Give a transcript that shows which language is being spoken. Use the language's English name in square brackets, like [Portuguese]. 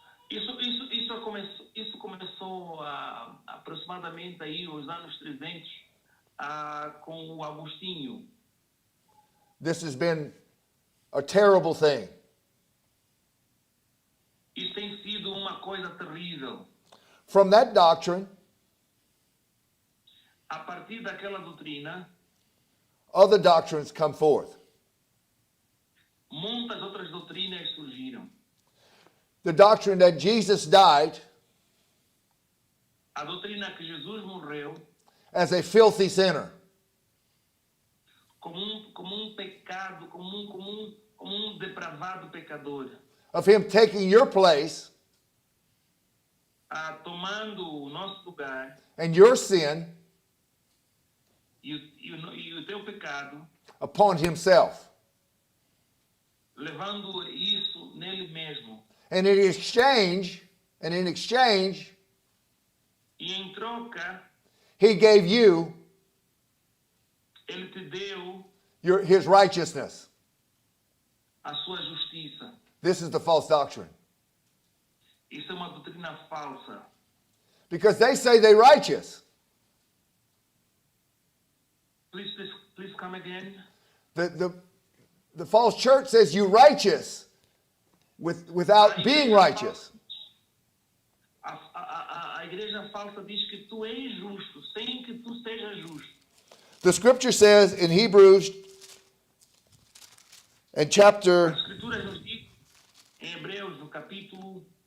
[Portuguese] Isso começou aproximadamente aí os anos 300 com o Agostinho. [English] This has been a terrible thing. [Portuguese] Isso tem sido uma coisa terrível. [English] From that doctrine, [Portuguese] A partir daquela doutrina, [English] other doctrines come forth. [Portuguese] muitas outras doutrinas surgiram. [English] The doctrine that Jesus died [Portuguese] A doutrina que Jesus morreu [English] as a filthy sinner. [Portuguese] como um pecado, como um depravado pecador, [English] Of him taking your place [Portuguese] tomando o nosso lugar [English] and your sin [Portuguese] e o teu pecado, [English] upon himself [Portuguese] levando isso nele mesmo [English] And in exchange, [Portuguese] e em troca, [English] he gave you [Portuguese] ele te deu [English] his righteousness. [Portuguese] a sua justiça. [English] This is the false doctrine. [Portuguese] Isso é uma doutrina falsa. [English] Because they say they're righteous. Please come again. The false church says you're righteous without being righteous. [Portuguese] A igreja falsa diz que tu és justo, sem que tu sejas justo. [English] The scripture says in Hebrews and [Portuguese] A [English] chapter [Portuguese] Escritura nos diz, em Hebreus, no capítulo,